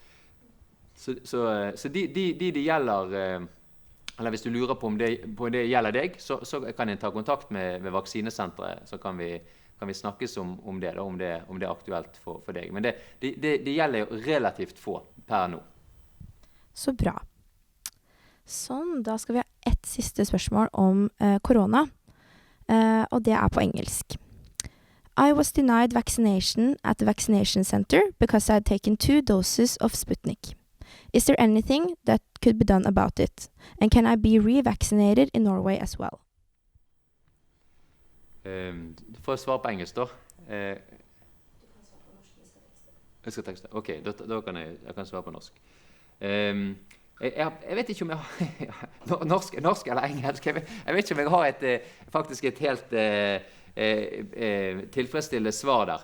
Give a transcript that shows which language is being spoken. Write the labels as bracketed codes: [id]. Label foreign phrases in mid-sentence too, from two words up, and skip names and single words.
[no] Så de gjelder, eller hvis du lurer på om det gjelder deg, så kan en ta kontakt med vaksinesenteret, så kan vi snakkes om det, om det er aktuelt for deg. Men det gjelder jo relativt få per nå. Så bra. Sånn, da skal vi ha et siste spørsmål om korona, og det er på engelsk. [en] I was denied vaccination at the vaccination center because I had taken 2 doses of Sputnik. Is there anything that could be done about it? And can I be revaccinated in Norway as well? [no] Du får svare på engelsk da. Jeg skal tekste. Ok, da kan jeg svare på norsk. Jeg vet ikke om jeg har norsk eller engelsk. Jeg vet ikke om jeg har faktisk et helt tilfredsstillende svar der.